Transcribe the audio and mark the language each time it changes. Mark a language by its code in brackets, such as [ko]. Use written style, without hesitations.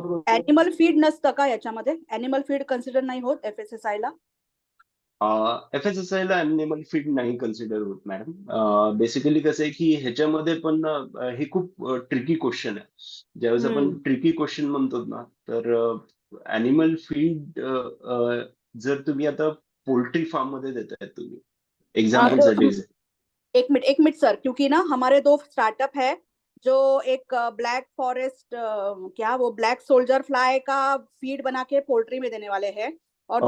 [mr] Animal feed नसतं का याच्यामध्ये? एनिमल फीड कन्सिडर नाही होत FSSI ला? FSSI ला एनिमल फीड नाही कन्सिडर होत मॅडम. बेसिकली कसं आहे की ह्याच्यामध्ये पण हे खूप ट्रिकी क्वेश्चन आहे. ज्यावेळेस आपण ट्रिकी क्वेश्चन म्हणतो ना, तर एनिमल फीड जर तुम्ही आता पोल्ट्री फार्म मध्ये देताय तुम्ही, एक्झाम्पल साठी [hi] एक मिनट सर, क्योंकि ना हमारे 2 स्टार्टअप है जो एक ब्लैक फॉरेस्ट क्या वो ब्लैक सोल्जर फ्लाई का फीड बना के पोल्ट्री में देने वाले हैं, और